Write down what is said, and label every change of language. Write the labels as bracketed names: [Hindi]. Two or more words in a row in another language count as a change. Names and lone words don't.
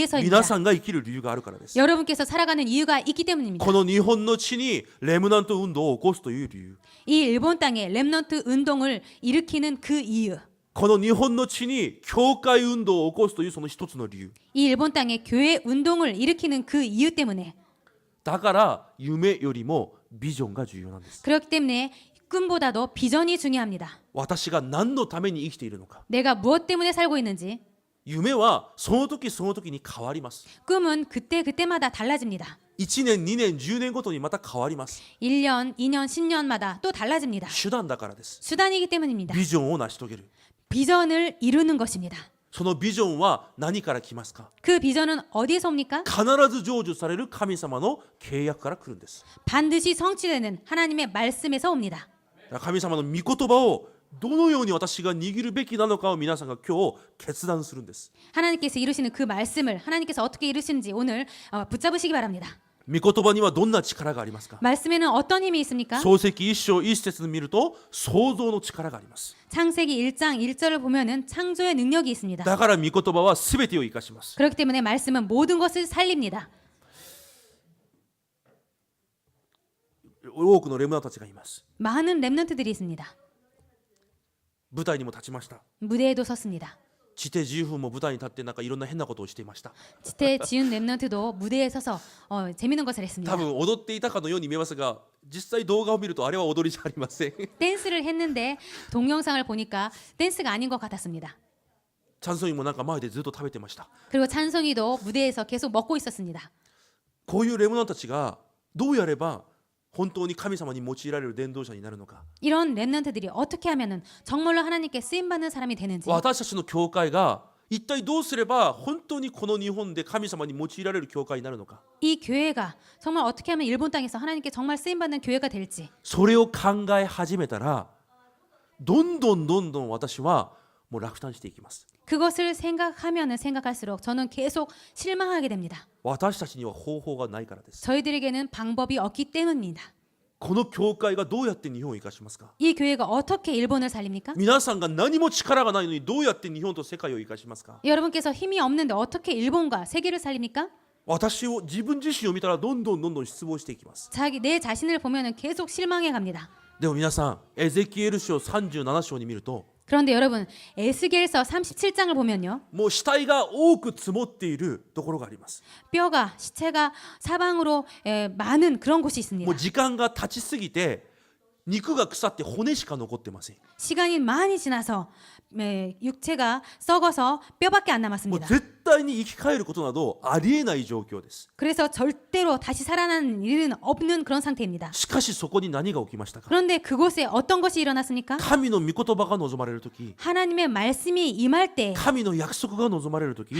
[Korean] 위해서입니다. [Japanese] さんが生きる理由があるからです。 [Korean] 여러분께서 살아가는 이유가 있기 때문입니다. [Japanese] この日本の地にレムナント運動を起こすという理由。 [Korean] 이 일본 땅에 렘넌트 운동을 일으키는 그 이유, [Japanese] この日本の地に教会運動を起こすというその一つの理由。 [Korean] 이 일본 땅에 교회 운동을 일으키는 그 이유 때문에, [Japanese] だから夢よりもビジョンが重要なんです。 [Korean] 그렇기 때문에 꿈보다도 비전이 중요합니다. [Japanese] 私が何のために生きているのか。 [Korean] 내가 무엇 때문에 살고 있는지. [Japanese] 夢はその時その時に変わります。 [Korean] 꿈은 그때마다 달라집니다. [Japanese] 1 年、2年、10年ごとにまた変わります。 [Korean] 1년, 2년, 10년마다 또 달라집니다. [Japanese] 手段だからです。 [Korean] 수단이기 때문입니다. [Japanese] ビジョンを成し遂げる。 [Korean] 비전을 이루는 것입니다. [Japanese] そのビジョンは何から来ますか？ [Korean] 그 비전은 어디에서 옵니까? [Japanese] 必ず成就される神様の契約から来るんです。 [Korean] 반드시 성취되는 하나님의 말씀에서 옵니다. [Japanese] 神様の御言葉をどのように私が握るべきなのかを皆さんが今日決断するんです。 [Korean] 하나님께서 이루시는 그 말씀을 하나님께서 어떻게 이루시는지 오늘 붙잡으시기 바랍니다. [Japanese] 御言葉にはどんな力がありますか？ [Korean] 말씀에는 어떤 힘이 있습니까? [Japanese] 創世記1章1節を見ると創造の力があります。 [Korean] 창세기 1장 1절을 보면은 창조의 능력이 있습니다. [Japanese] だから御言葉は全てを生かします。 [Korean] 그렇기 때문에 말씀은 모든 것을 살립니다. [Japanese] 多くのレムナントたちがいます。 [Korean] 많은 렘넌트들이 있습니다. [Japanese] 舞台にも立ちました。 [Korean] 무대에도 섰습니다. [Japanese] 地底自由も舞台に立ってなんかいろんな変なことをしていました。 [Korean] 지태 지은 렘넌트도 무대에 서서 재밌는 것을 했습니다. [Japanese] 多分踊っていたかのように見えますが、実際動画を見るとあれは踊りじゃありません。 [Korean] 댄스를 했는데 동영상을 보니까 댄스가 아닌 것 같았습니다. [Japanese] チャンソンもなんか前でずっと食べてました。 [Korean] 그리고 찬송이도 무대에서 계속 먹고 있었습니다. [Japanese] こういうレムナントたちがどうやれば本当に神様に用いられる伝道者になるのか。 [Korean] 이런 렘넌트들이 어떻게 하면은 정말로 하나님께 쓰임 받는 사람이 되는지, [Japanese] 私たちの教会が一体どうすれば本当にこの日本で神様に用いられる教会になるのか。 [Korean] 이 교회가 정말 어떻게 하면 일본 땅에서 하나님께 정말 쓰임 받는 교회가 될지, [Japanese] それを考え始めたらどんどん私はもう落胆していきます。 [Korean] 그것을 생각하면은 생각할수록 저는 계속 실망하게 됩니다. [Japanese] 私たちには方法がないからです。 [Korean] 저희들에게는 방법이 없기 때문입니다. [Japanese] この教会がどうやって日本を生かしますか。 [Korean] 이 교회가 어떻게 일본을 살립니까? [Japanese] 皆さんが何も力がないのにどうやって日本と世界を生かしますか。 [Korean] 여러분께서 힘이 없는데 어떻게 일본과 세계를 살립니까? [Japanese] 私を自分自身を見たらどんどん失望していきます。 [Korean] 내 자신을 보면은 계속 실망해 갑니다. [Japanese] でも皆さんエゼキエル書37章に見ると [Korean] 그런데 여러분, 에스겔서 37장을 보면요, [Japanese] もう死体が多く積もっているところがあります。 [Korean] 뼈가 시체가 사방으로 많은 그런 곳이 있습니다. [Japanese] もう時間が経ちすぎて肉が腐って骨しか残ってません。 [Korean] 시간이 많이 지나서 육체가 썩어서 뼈밖에 안 もう 남았습니다. [Japanese] 絶対に生き返ることなどありえない状況です。 [Korean] 그래서 절대로 다시 살아나는 일은 없는 그런 상태입니다. [Japanese] しかしそこに何が起きましたか。 [Korean] 그런데 그곳에 어떤 것이 일어났습니까? [Japanese] 神の御言葉が望まれるとき、 [Korean] 하나님의 말씀이 임할 때, [Japanese] 神の約束が望まれるとき、